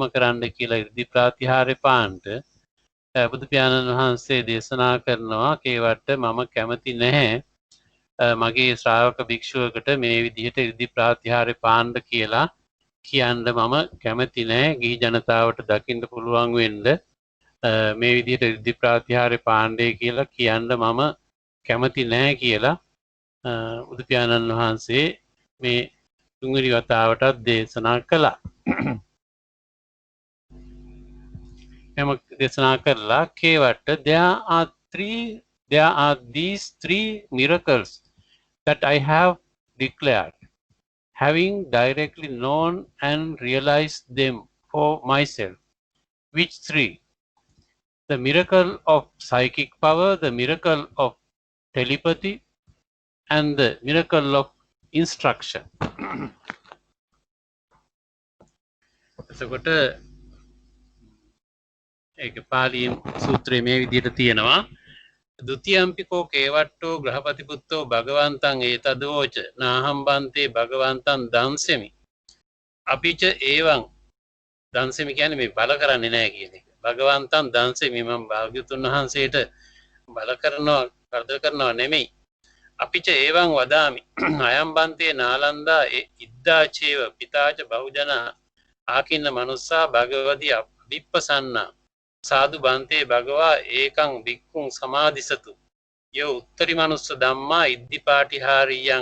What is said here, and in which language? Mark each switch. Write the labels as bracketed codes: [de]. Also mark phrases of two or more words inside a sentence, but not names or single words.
[si] කරන්න කියලා ඉර්ධි ප්‍රාතිහාර්ය පාන්ට බුදු පියාණන් වහන්සේ දේශනා කරනවා කේවට්ට මම කැමති නැහැ මගේ ශ්‍රාවක භික්ෂුවකට මේ විදිහට ඉර්ධි ප්‍රාතිහාර්ය පාණ්ඩ කියලා කියන්න මම කැමති නැහැ ගිහි ජනතාවට දකින්න පුළුවන් වෙන්න මේ විදිහට ඉර්ධි ප්‍රාතිහාර්ය පාණ්ඩය කියලා කියන්න මම කැමති නැහැ කියලා බුදු පියාණන් වහන්සේ මේ තුන්වෙනි වතාවටත් දේශනා කළා එම දේශනා කරලා [en] කේවට්ට there are these three miracles that I have declared having directly known and realized them for myself which three the miracle of psychic power the miracle of telepathy and the miracle of instruction [si] එතකොට ඒක පාලියෙන් සූත්‍රයේ මේ විදිහට තියෙනවා [pi] ဒ ුතියම්පිකෝ කේවට්ටෝ ග්‍රහපතිපුත්තෝ භගවන්තං ඒතදෝච නාහම්බන්තේ භගවන්තං දංසෙමි අපිච ඒවං දංසෙමි [si] කියන්නේ මේ බල කරන්නේ නැහැ කියන එක [pi] භගවන්තං දංසෙමි [si] මම භාග්‍යතුන් වහන්සේට බල කරනවා කරදර කරනවා නෙමෙයි [pi] අපිච ඒවං වදාමි අයම්බන්තේ නාලන්දා ඉද්දාචේව පිතාච බහුජන ආකින්න මනුස්සා භගවදී අභිප්පසන්නා සාදු බන්තේ භගවා ඒකං බික්කුං සමාදිසතු යෝ උත්තරි මනුස්ස ධම්මා ඉද්ධිපාටිහාරියං